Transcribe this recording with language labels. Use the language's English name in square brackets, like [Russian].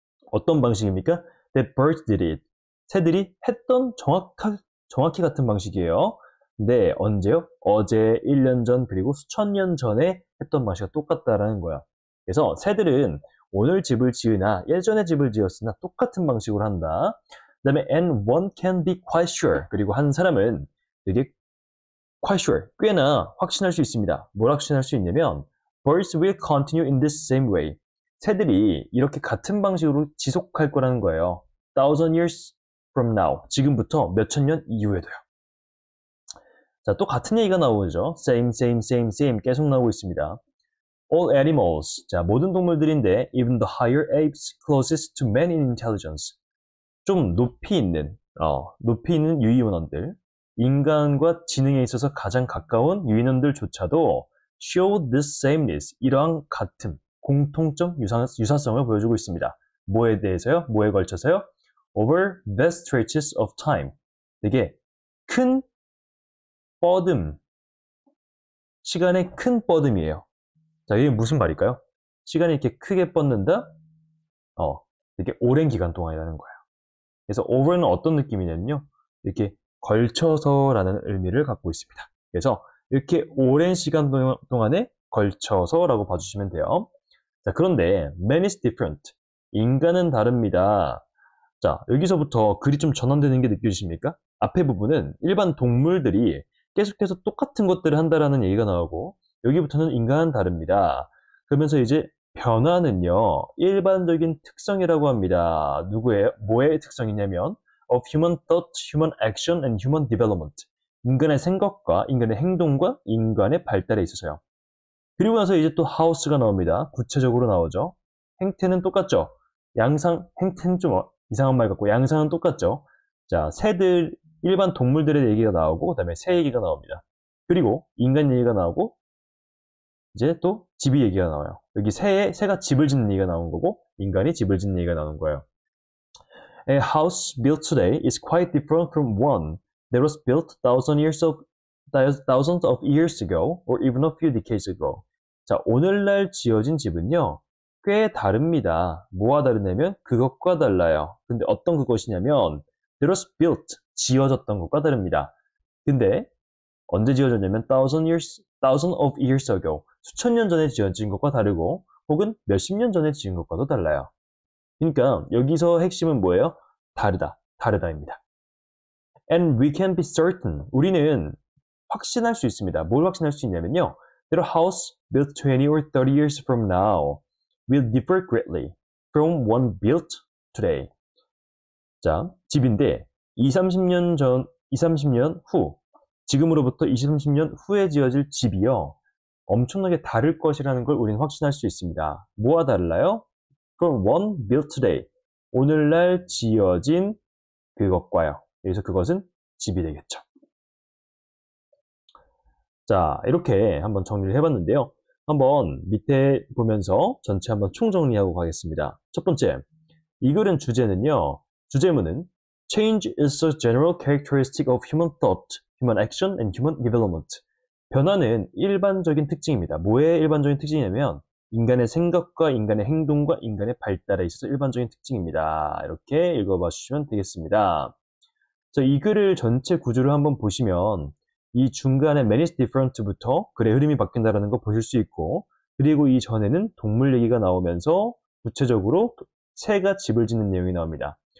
[Korean] 어떤 방식입니까? [English] That birds did it. [Korean] 새들이 했던 정확히 같은 방식이에요. 네, 언제요? 어제, 1년 전, 그리고 수천 년 전에 했던 방식과 똑같다라는 거야. 그래서 새들은 오늘 집을 지으나 예전에 집을 지었으나 똑같은 방식으로 한다. 그 다음에 [English] and one can be quite sure. [Korean] 그리고 한 사람은 되게 [English] quite sure, [Korean] 꽤나 확신할 수 있습니다. 뭘 확신할 수 있냐면 [English] birds will continue in this same way. [Korean] 새들이 이렇게 같은 방식으로 지속할 거라는 거예요. [English] 1000 years from now. [Korean] 지금부터 몇천 년 이후에도요. 자, 또 같은 얘기가 나오죠. [English] same, same, same, same [Korean] 계속 나오고 있습니다. [English] All animals. [Korean] 자, 모든 동물들인데 [English] even the higher apes closest to man in intelligence. [Korean] 좀 높이 있는 유인원들, 인간과 지능에 있어서 가장 가까운 유인원들조차도 [English] show this sameness. [Korean] 이러한 같음, 공통점, 유사성을 보여주고 있습니다. 뭐에 대해서요? 뭐에 걸쳐서요? [English] Over vast stretches of time. [Korean] 되게 큰 뻗음, 시간의 큰 뻗음이에요. 자, 이게 무슨 말일까요? 시간이 이렇게 크게 뻗는다? 되게 오랜 기간 동안이라는 거예요. 그래서 over는 어떤 느낌이냐면요. 이렇게 걸쳐서라는 의미를 갖고 있습니다. 그래서 이렇게 오랜 시간 동안에 걸쳐서라고 봐주시면 돼요. 자, 그런데 [English] man is different. [Korean] 인간은 다릅니다. 자, 여기서부터 글이 좀 전환되는 게 느껴지십니까? 앞에 부분은 일반 동물들이 계속해서 똑같은 것들을 한다라는 얘기가 나오고 여기부터는 인간은 다릅니다. 그러면서 이제 변화는요, 일반적인 특성이라고 합니다. 누구의, 뭐의 특성이냐면 [English] of human thought, human action, and human development. [Korean] 인간의 생각과 인간의 행동과 인간의 발달에 있어서요. 그리고 나서 이제 또 hows가 나옵니다. 구체적으로 나오죠. 행태는 똑같죠. 양상, 행태는 좀 이상한 말 같고 양상은 똑같죠. 자, 새들, 일반 동물들의 얘기가 나오고 그다음에 새 얘기가 나옵니다. 그리고 인간 얘기가 나오고 이제 또 집이 얘기가 나와요. 여기 새가 집을 짓는 얘기가 나온 거고 인간이 집을 짓는 얘기가 나오는 거예요. [English] A house built today is quite different from one that was built thousands of years ago or even a few decades ago. [Korean] 자, 오늘날 지어진 집은요, 꽤 다릅니다. 뭐가 다르냐면 그것과 달라요. 근데 어떤 그것이냐면 [English] that was built, [Korean] 지어졌던 것과 다릅니다. 근데 언제 지어졌냐면 [English] thousands of years ago, [Korean] 수천 년 전에 지어진 것과 다르고 혹은 몇십 년 전에 지은 것과도 달라요. 그러니까 여기서 핵심은 뭐예요? 다르다입니다. [English] And we can be certain, [Korean] 우리는 확신할 수 있습니다. 뭘 확신할 수 있냐면요. [English] That a house built 20 or 30 years from now will differ greatly from one built today. [Korean] 자, 집인데 30년 후, 지금으로부터 30년 후에 지어질 집이요. 엄청나게 다를 것이라는 걸 우리는 확신할 수 있습니다. 뭐와 달라요? [English] From one built today. [Korean] 오늘날 지어진 그것과요. 여기서 그것은 집이 되겠죠. 자, 이렇게 한번 정리를 해봤는데요. 한번 밑에 보면서 전체 한번 총정리하고 가겠습니다. 첫 번째, 이 글은 주제문은 [English] Change is a general characteristic of human thought, human action, and human development. [Korean] 변화는 일반적인 특징입니다. 뭐의 일반적인 특징이냐면 인간의 생각과 인간의 행동과 인간의 발달에 있어서 일반적인 특징입니다. 이렇게 읽어봐 주시면 되겠습니다. 자, 이 글을 전체 구조를 한번 보시면 이 중간에 [English] man is different [Korean] 부터 글의 흐름이 바뀐다는 거 보실 수 있고 그리고 이 전에는 동물 얘기가 나오면서 구체적으로 새가 집을 짓는 내용이 나옵니다.